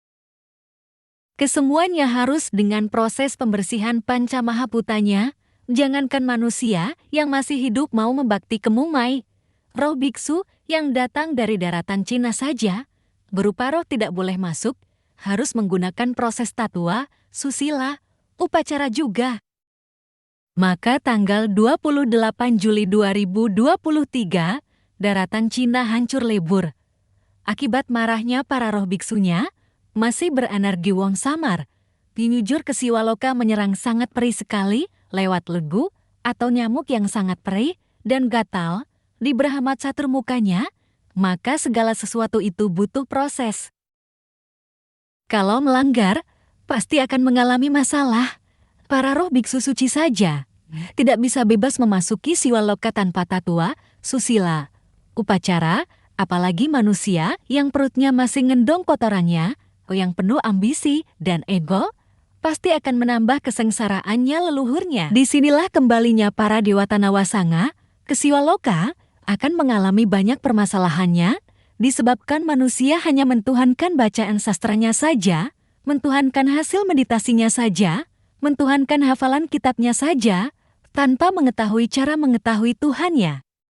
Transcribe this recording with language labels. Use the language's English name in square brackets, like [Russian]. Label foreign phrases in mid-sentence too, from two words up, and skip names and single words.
[Indonesian] Kesemuanya harus dengan proses pembersihan panca mahaputanya, jangankan manusia yang masih hidup mau membakti kemumai. Roh biksu yang datang dari daratan Cina saja, berupa roh tidak boleh masuk, harus menggunakan proses tatua, susila, upacara juga. Maka tanggal 28 Juli 2023, daratan Cina hancur lebur. Akibat marahnya para roh biksunya, masih berenergi wong samar. Pinyujur ke Siwaloka menyerang sangat perih sekali lewat legu atau nyamuk yang sangat perih dan gatal di Brahma Caturmukanya, maka segala sesuatu itu butuh proses. Kalau melanggar, pasti akan mengalami masalah. Para roh biksu suci saja tidak bisa bebas memasuki Siwaloka tanpa tatua, susila, upacara, apalagi manusia yang perutnya masih ngendong kotorannya, yang penuh ambisi dan ego, pasti akan menambah kesengsaraannya leluhurnya. Disinilah kembalinya para dewata Nawasanga ke Siwaloka akan mengalami banyak permasalahannya, disebabkan manusia hanya mentuhankan bacaan sastranya saja, mentuhankan hasil meditasinya saja, mentuhankan hafalan kitabnya saja, tanpa mengetahui cara mengetahui Tuhannya.